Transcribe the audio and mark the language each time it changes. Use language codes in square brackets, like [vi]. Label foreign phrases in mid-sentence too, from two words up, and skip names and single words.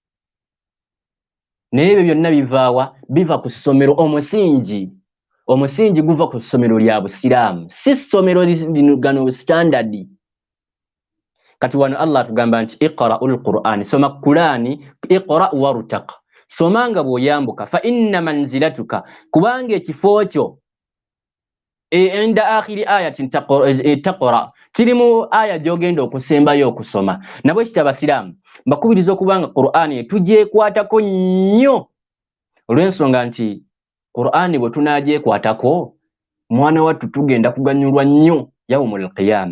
[lg] Naye ebyo byonna bivaawa biva ku ssomero omusingi guva ku ssomero lya busiraamu si ssomero gano standard. Kati wano Allah atugamba nti [ar] اقرأ القرآن [lg] soma Qur'ani [ar] اقرأ وارتق [lg] somanga bw'oyambuka [ar] فإن منزلتك [lg] kubanga ekifo kyo [ar] عند آخر آية تقرأ [lg] kirimu aya gy'ogenda okusembayo okusoma. Nabwe kitabasiraamu mbakubiriza okubanga Qur'ani tugyekwatako nnyo olw'ensonga nti Qur'ani bwe tunagyekwatako mwana wattu tugenda kuganyulwa nnyo [ar] يوم القيامة.